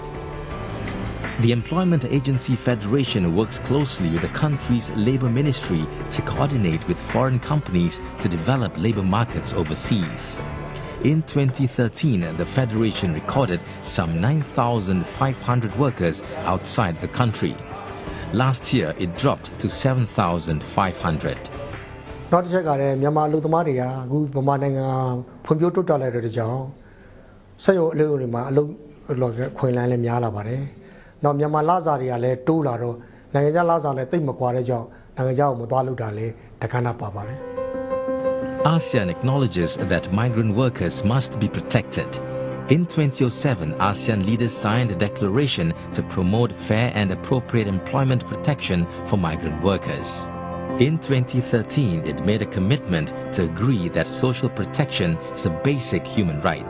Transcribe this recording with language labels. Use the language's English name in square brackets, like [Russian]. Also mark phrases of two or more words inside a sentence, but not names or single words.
[English] The Employment Agency Federation works closely with the country's Labour Ministry to coordinate with foreign companies to develop labour markets overseas. In 2013, the Federation recorded some 9,500 workers outside the country. Last year, it dropped to 7,500. [Burmese] နောက်တစ်ချက်ကလည်းမြန်မာလူသမားတွေကအခုဗမာနိုင်ငံဖွံ့ဖြိုးတိုးတက်လာတဲ့ကြောင့်စက်ရုံအလုပ်တွေမှာအလုပ်ခွင့်လန်းလည်းများလာပါတယ်။နောက်မြန်မာလစာတွေကလည်းတိုးလာတော့နိုင်ငံခြားလစာလည်းတိတ်မကွာတဲ့ကြောင့်နိုင်ငံခြားကိုမသွားလို့တာလည်းတခါနာပါပါတယ်။ [English] ASEAN acknowledges that migrant workers must be protected. In 2007, ASEAN leaders signed a declaration to promote fair and appropriate employment protection for migrant workers. In 2013, it made a commitment to agree that social protection is a basic human right.